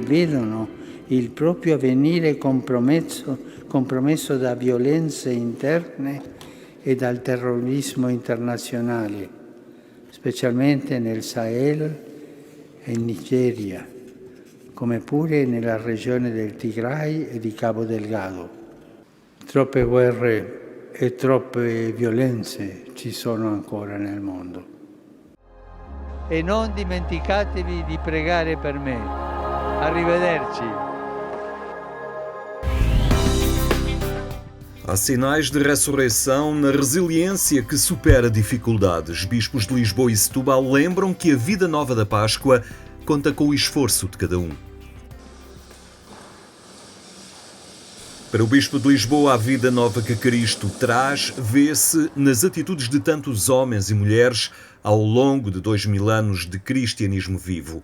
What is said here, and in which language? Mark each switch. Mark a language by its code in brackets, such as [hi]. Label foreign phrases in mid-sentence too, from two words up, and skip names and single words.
[it] vedono il proprio avvenire compromesso da violenze interne e dal terrorismo internazionale, specialmente nel Sahel e in Nigeria, come pure nella regione del Tigray e di Cabo Delgado. Troppe guerre e troppe violenze ci sono ancora nel mondo. E non dimenticatevi di pregare per me. Arrivederci. [pt] Há sinais de ressurreição na resiliência que supera dificuldades. Bispos de Lisboa e Setúbal lembram que a vida nova da Páscoa conta com o esforço de cada um. Para o Bispo de Lisboa, a vida nova que Cristo traz vê-se nas atitudes de tantos homens e mulheres ao longo de 2000 anos de cristianismo vivo.